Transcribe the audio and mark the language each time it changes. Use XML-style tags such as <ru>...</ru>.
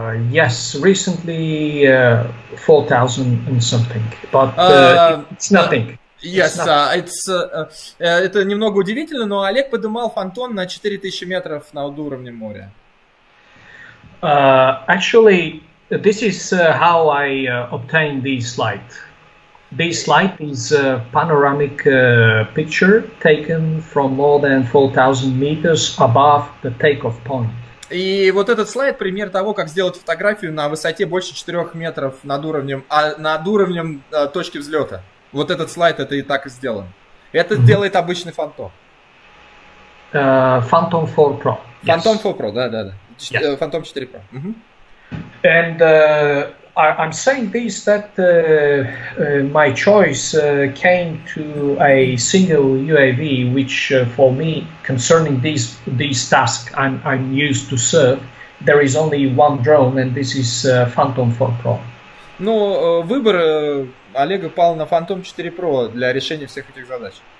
<en>Yes, recently 4,000 and something, but it's nothing.</en> <ru>Yes, это немного удивительно, но Олег поднимал фантон на 4000 метров над уровнем моря.</ru> <en>Actually, this is how I obtained this slide. This slide is a panoramic picture taken from more than 4,000 meters above the takeoff point.</en> <ru>И вот этот слайд пример того, как сделать фотографию на высоте больше 4 метров над уровнем точки взлета. Вот этот слайд это и так и сделан. Это делает обычный фантом.</ru> <en>Phantom 4 Pro.</en> <ru>Phantom 4 Pro, да.</ru> <en>Yes. Phantom 4 Pro. And I'm saying this that my choice came to a single UAV, which for me, concerning these tasks I'm used to serve, there is only one drone, and this is Phantom 4 Pro.</en> <ru>Ну, выбор Олега пал на Phantom 4 Pro для решения всех этих задач.</ru>